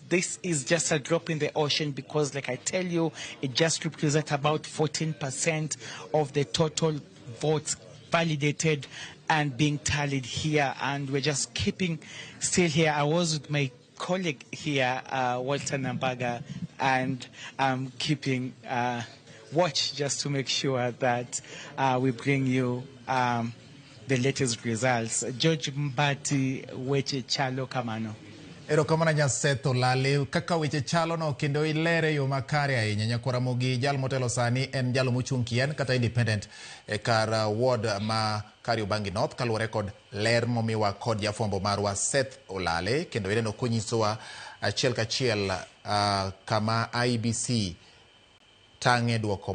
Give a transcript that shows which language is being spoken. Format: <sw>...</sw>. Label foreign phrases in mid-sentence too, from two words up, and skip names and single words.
<en>This is just a drop in the ocean because, like I tell you, it just represents about 14% of the total votes validated and being tallied here. And we're just keeping still here. I was with my colleague here, Walter Nambaga, and I'm keeping watch just to make sure that we bring you the latest results.</en> <luo>George Mbati, weche chalo kamano. Erokamano nya Seth Olale, kaka weche chalo no kendo ilere yo makare ahinya. Nyako Ramogi jal motelo sani en jalo mochung' kien kata independent e kar ward ma Kariobangi North, kaluwore kod ler momiwa kod jafwambo marwa Seth Olale, kendo ineno konyisowa achiel kachiel kama IBC tang'e duoko margi.</luo>